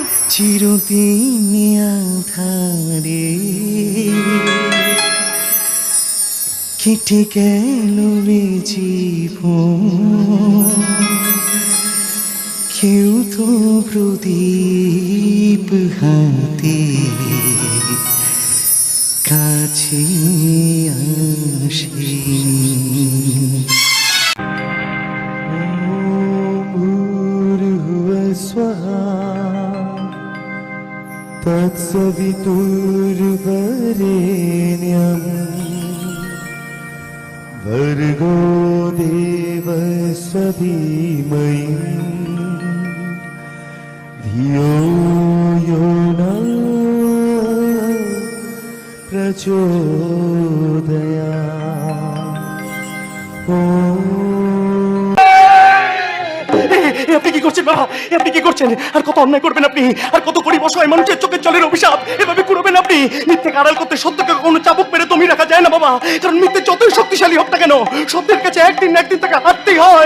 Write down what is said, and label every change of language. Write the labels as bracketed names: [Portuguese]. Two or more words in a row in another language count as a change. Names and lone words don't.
[Bangla] চিরদিন আধারে কেটে গেল জীবন, কেউ তো প্রদীপ হাতে কাছে আসে। [Sanskrit] तत्सवितुर्वरेण्यं भर्गो देवस्य धीमहि धियो यो नः प्रचोदयात्। [Bangla] আপনি কি করছেন বাবা? আপনি কি করছেন? আর কত অন্যায় করবেন আপনি? আর কত গরিব অসহায় মানুষের চোখের জলের অভিশাপ এভাবে করবেন আপনি? মিথ্যেকে আড়াল করতে সত্যকে কোনো চাবুক মেরে তুমি রাখা যায় না বাবা। কারণ মিথ্যে যতই শক্তিশালী হোক না কেন, সত্যের কাছে একদিন না একদিন তাকে হারতেই হয়।